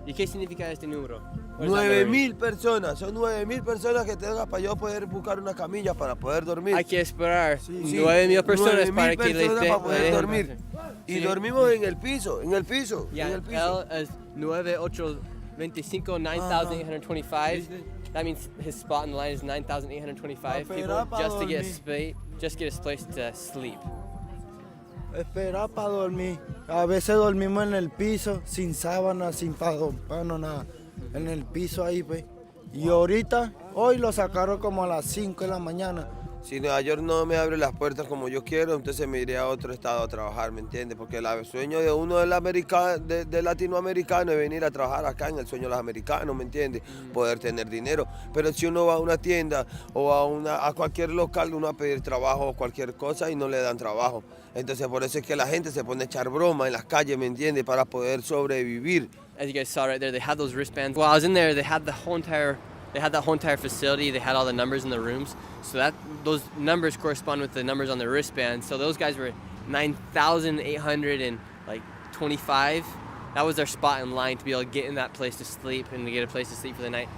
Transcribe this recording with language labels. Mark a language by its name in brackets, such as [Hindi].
[Spanish] ¿Y qué significa este número? 9.000 personas, son 9.000 personas que tengan para yo poder buscar una camilla para poder dormir. Hay que esperar 9.000 personas para que les para poder dejen dormir. Y dormimos en el piso, en el piso, [English] Yeah, [Spanish] en el piso. [English] L is 9825, 9,825. That means his spot in the line is 9,825 people just to get a place to sleep. [Spanish] Espera para dormir. A veces dormimos en el piso, sin sábana, sin pano, nada. En el piso ahí, pues. Y ahorita, hoy lo sacaron como a las 5 de la mañana. Si Nueva York no me abre las puertas como yo quiero, entonces me iré a otro estado a trabajar, ¿me entiendes? Porque el sueño de uno del latinoamericano es venir a trabajar acá, en el sueño de los americanos, ¿me entiendes? Poder tener dinero. Pero si uno va a una tienda o a cualquier local, uno va a pedir trabajo o cualquier cosa y no le dan trabajo. Entonces por eso es que la gente se pone a echar broma en las calles, ¿me entiendes? Para poder sobrevivir. [English] As you guys saw right there, they had those wristbands. While I was in there, they had that whole entire facility. They had all the numbers in the rooms. So those numbers correspond with the numbers on the wristband. So those guys were 9,825. That was their spot in line to be able to get in that place to sleep and to get a place to sleep for the night.